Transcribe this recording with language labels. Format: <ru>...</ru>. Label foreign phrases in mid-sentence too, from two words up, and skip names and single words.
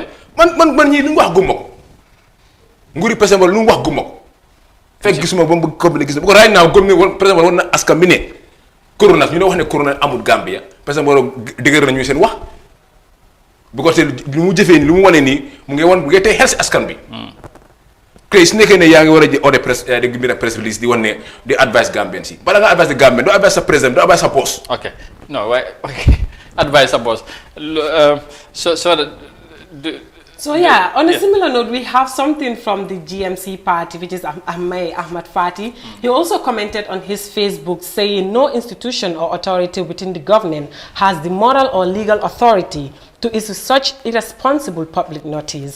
<wo>man ñii lu mu wax gumma ko nguuri président Barrow lu mu wax gumma ko fekk gisuma ba mu bëgg ko gis na bu ko raay naaw gëm ne woon président Barrow war na askan bi ne corona ñu ne wax ne corona amul Gambia président Barrow dëgër nañu seen wax bu ko te lu mu jëfee nii lu mu wane nii mu ngi wan bu ngi tey xel si askan bi tey su nekkee ne yaa ngi war a ji ode presse di bind presse release di wan ne di advice Gambien si bala nga advice de Gambien doo advice sa président doo advice sa poste. ok non waaye</wo> <en>advise a boss. So yeah, on a similar note, we have something from the GMC party, which is Ahmad Fati. He also commented on his Facebook saying no institution or authority within the government has the moral or legal authority to issue such irresponsible public notice.</en>